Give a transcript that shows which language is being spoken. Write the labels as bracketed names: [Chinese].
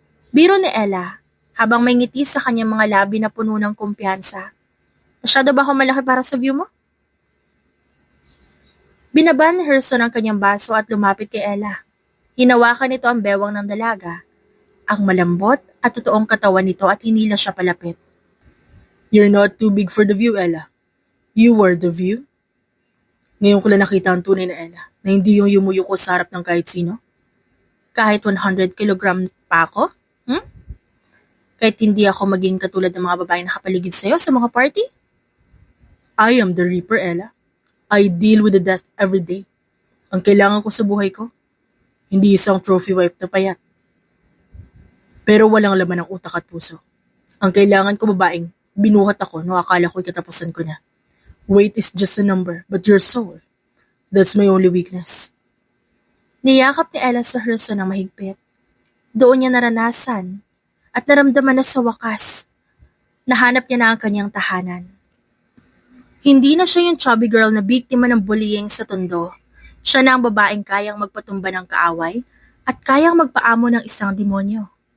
[Filipino] Biro ni Ella, habang may ngiti sa kanyang mga labi na puno ng kumpiyansa. Masyado ba ako malaki para sa view mo? Binaban ni Gerson ang kanyang baso at lumapit kay Ella. Hinawakan nito ang bewang ng dalaga. Ang malambot at totoong katawan nito at hinila siya palapit. [English] You're not too big for the view, Ella. You were the view. [Filipino] Ngayon ko lang nakita ang tunay na Ella, na hindi yung yumuyuko sa harap ng kahit sino. Kahit 100 kilogram pa ako? Kahit hindi ako maging katulad ng mga babae na nakapaligid sa'yo sa mga party? [English] I am the Reaper, Ella. I deal with the death every day. [Filipino] Ang kailangan ko sa buhay ko, hindi isang trophy wife na payat. Pero walang laman ng utak at puso. Ang kailangan ko babaeng binuhat ako nung akala ko'y katapusan ko na. [English] Weight is just a number, but your soul, that's my only weakness. [Filipino] Niyakap ni Ella sa Gerson ng mahigpit. Doon niya naranasan at naramdaman na sa wakas. Nahanap niya na ang kanyang tahanan. Hindi na siya yung chubby girl na biktima ng bullying sa tondo. Siya na ang babaeng kayang magpatumba ng kaaway at kayang magpaamo ng isang demonyo.